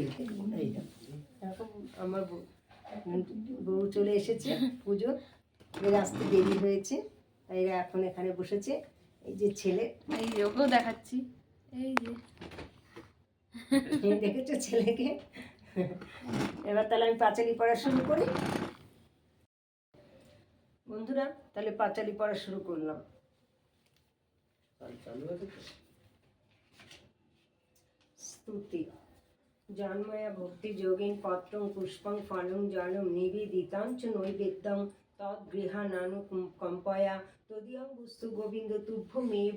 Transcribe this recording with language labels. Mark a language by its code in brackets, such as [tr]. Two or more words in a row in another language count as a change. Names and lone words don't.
[bn] এই এখন আমার বউ চলে এসেছে, পুজো এর আসতে দেরি হয়েছে, তাই এরা এখন এখানে বসেছে। এই যে ছেলে, এই যে ওকেও দেখাচ্ছি, এই যে দেখেছো ছেলেকে। এবার তাহলে আমি পাঁচালি পড়া শুরু করি বন্ধুরা। তাহলে পাঁচালি পড়া শুরু করলাম। স্তুতি। [sa] জন্ময়া ভক্তি যোগিন পত্রং পুষ্পং ফলং জলম নিবেদিতাঞ্চ নৈবেদ্যং তদ্গৃহানানু কম্পয়া তদীয়ং বস্তু গোবিন্দ তুভ্যমেব